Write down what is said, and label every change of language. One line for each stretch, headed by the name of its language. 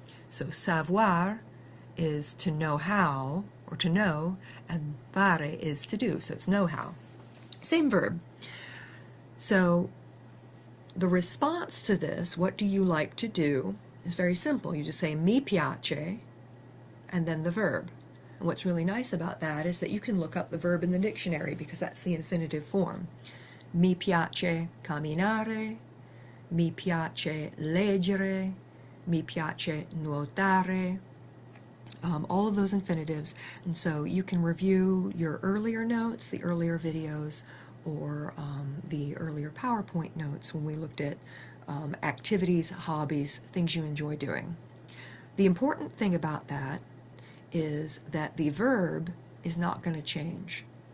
English: So savoir is to know how, or to know, and fare is to do, so it's know how. Same verb. So the response to this, what do you like to do, is very simple. You just say
Italian: mi piace,
English: and then the verb. And what's really nice about that is that you can look up the verb in the dictionary because that's the infinitive form.
Italian: Mi piace camminare, mi piace leggere, mi piace nuotare.
English: All of those infinitives, and so you can review your earlier notes, the earlier videos, or the earlier PowerPoint notes when we looked at activities, hobbies, things you enjoy doing. The important thing about that is that the verb is not going to change.